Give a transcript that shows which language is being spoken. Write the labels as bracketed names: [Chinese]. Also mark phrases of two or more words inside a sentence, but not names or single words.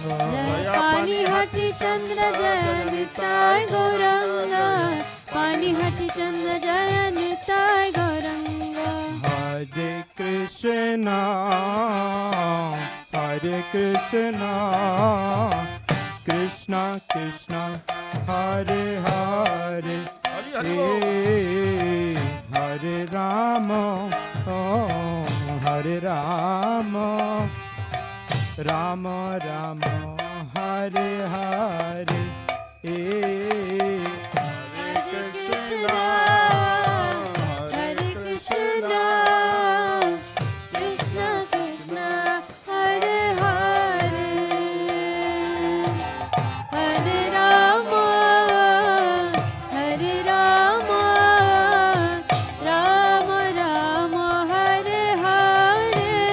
[Bangla] জয় পানিহাটি চন্দ্র জয় নিতায় গৌরাঙ্গ পানিহাটি চন্দ্র জয় নিতায় গৌরাঙ্গ হরে কৃষ্ণ কৃষ্ণ কৃষ্ণ হরে হরে হরি হরি বল। হরে রাম Hare Rama, Rama Rama, Hare Hare. Hare Krishna, Hare Krishna, Krishna Krishna, Hare Hare, Hare Rama, Hare Rama, Rama Rama, Hare Hare.